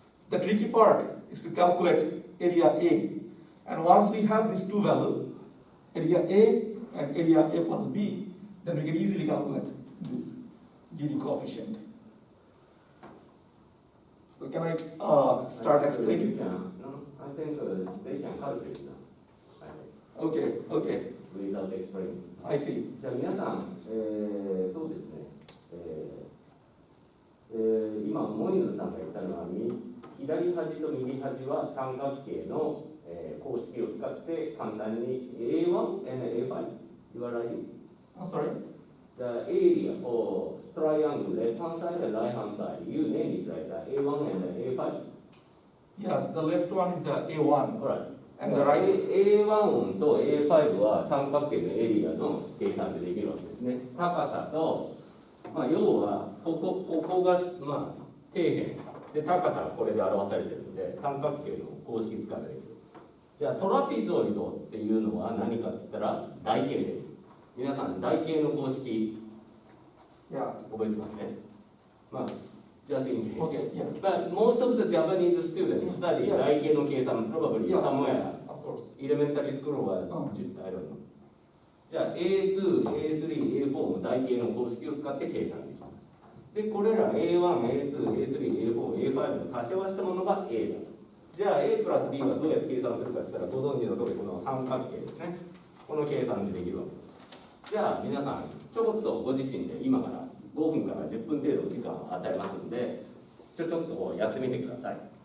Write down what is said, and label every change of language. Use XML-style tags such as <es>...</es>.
<en>The tricky part is to calculate area A. And once we have these 2 values, area A and area A plus B, then we can easily calculate this Gini coefficient. So can I start explaining? No, I think they can calculate now. Okay. Without explaining. I see.</en> <ja>じゃあ皆さん、そうですね、今、モイヌさんが言ったのは、左端と右端は三角形の、公式を使って簡単に A1 and A5 言わない？</ja> <en>I'm sorry? The area of triangle left hand side and right hand side, you name it like that, A1 and A5. Yes, the left one is the A1. Alright. And the right</en> <ja>A1 と A5 は三角形のエリアの計算でできるわけですね。高さと、要はここが、底辺で高さがこれで表されているので三角形の公式使ってできる。じゃあトラピゾイドっていうのは何かっつったら台形です。皆さん台形の公式、覚えてますね。</ja> <en>Just in case. Okay, yeah. But most of the Japanese students study</en> <ja>台形の計算</ja> <en>probably somewhere. Of course. Elementary school は、I don't know.</en> <ja>じゃあ A2、A3、A4 も台形の公式を使って計算できます。で、これら A1、A2、A3、A4、A5 の足し合わせたものが A だ。じゃあ A プラス B はどうやって計算するかって言ったらご存知の通りこの三角形ですね。この計算でできるわけです。じゃあ皆さん、ちょっとご自身で今から5分から10分程度時間を与えますので、ちょっとやってみてください。</ja>